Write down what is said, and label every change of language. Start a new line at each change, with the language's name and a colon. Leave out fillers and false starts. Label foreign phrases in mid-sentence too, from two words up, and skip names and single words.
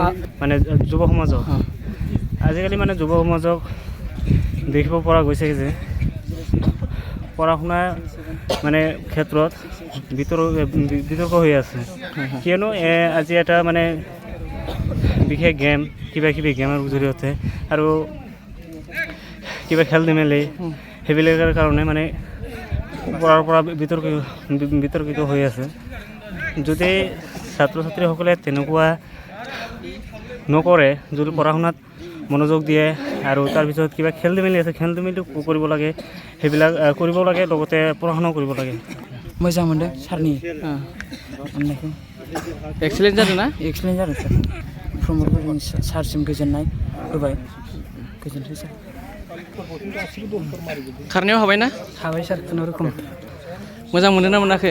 Assamese: মানে যুৱ সমাজক আজিকালি মানে যুৱ সমাজক দেখিব পৰা গৈছে যে পঢ়া শুনা মানে ক্ষেত্ৰত বিতৰ্ক হৈ আছে, কিয়নো আজি এটা মানে বিশেষ গেম কিবা কিবি গেমৰ জৰিয়তে আৰু কিবা খেল ধেমালি সেইবিলাকৰ কাৰণে মানে পঢ়াৰ পৰা বিতৰ্কিত হৈ আছে। যদি ছাত্ৰ ছাত্ৰীসকলে তেনেকুৱা নকৰে, যদি পঢ়া শুনাত মনোযোগ দিয়ে আৰু তাৰপিছত কিবা খেল ধেমালি আছে, খেল ধেমালিটো কৰিব লাগে, সেইবিলাক কৰিব লাগে, লগতে পঢ়া শুনাও কৰিব লাগে।
Bodo: मोजां मोनदों सारनि अननायखौ। एक्सेलेन्ट जादों ना? एक्सप्लेन जादों सार। प्रमदफोरजों सारसिम गोजोननाय होबाय। गोजोन्थों सार। खारनायाव हाबाय ना? हाबाय सार खुनुरुखुम। मोजां मोनदों ना मोनाखै?